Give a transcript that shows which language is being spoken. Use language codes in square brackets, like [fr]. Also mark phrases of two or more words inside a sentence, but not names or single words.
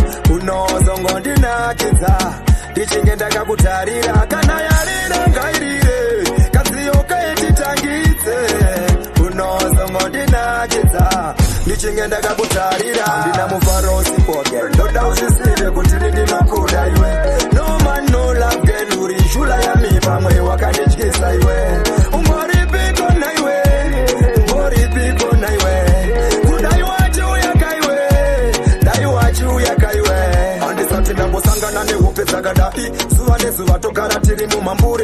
[sn] Unozongondinakidza, ndichinge ndakakutarira. Kana yarira ngairire, kanziyo kaititangidze. Unozongondinakidza, ndichinge ndakakutarira. Handina mufaro usipoke, ndoda uzvisive kuti ndinokuda iwe. [en] No man, no love, girl, [sn] uri shula yami, pamwe wakandityisa iwe. Umbori piko naiwe, umbori piko naiwe. Kudai wachiuya kaiwe, dai wachiuya kaiwe. Handisati ndambosangana nehope dzakadai, zuva nezuva togara tiri mumambure.